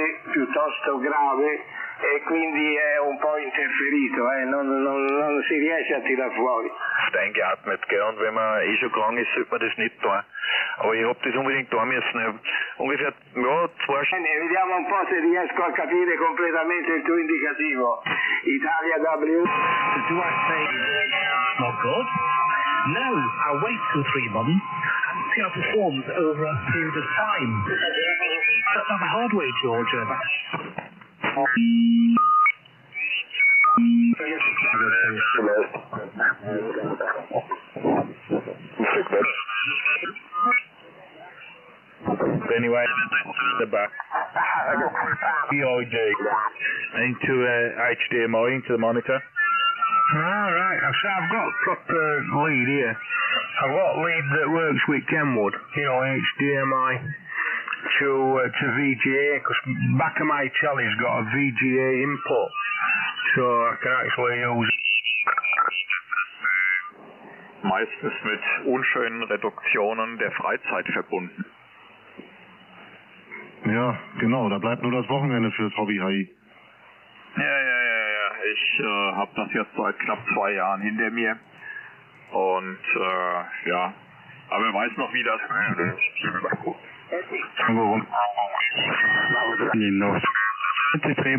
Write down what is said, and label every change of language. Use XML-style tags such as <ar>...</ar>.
<it>piuttosto grave e quindi è un po' interferito, non si riesce a tirar fuori.</it> <de>Eingeatmet, gell? Und wenn man schon krank ist, sollte man das nicht tun. Aber ich hab das unbedingt tun müssen. Ungefähr, 2 Stunden.</de> <it>Vediamo un po' se riesco a capire completamente il tuo indicativo. Italia W.</it> <en>Do I say, not good? No, I'll wait 2 or 3 months and see how it performs over a period of time. That's not the hard way, George. Anyway, the back. POJ into HDMI into the monitor. Alright, so I've got a proper lead here. I've got a lead that works with Kenwood, you know, HDMI to VGA, because back of my telly's got a VGA input, so I can actually use</en> <de>meistens mit unschönen Reduktionen der Freizeit verbunden. Ja, genau, da bleibt nur das Wochenende fürs Hobby HI. Ja. Ich habe das jetzt seit knapp 2 Jahren hinter mir. Und ja, aber wer weiß noch, wie das...</de>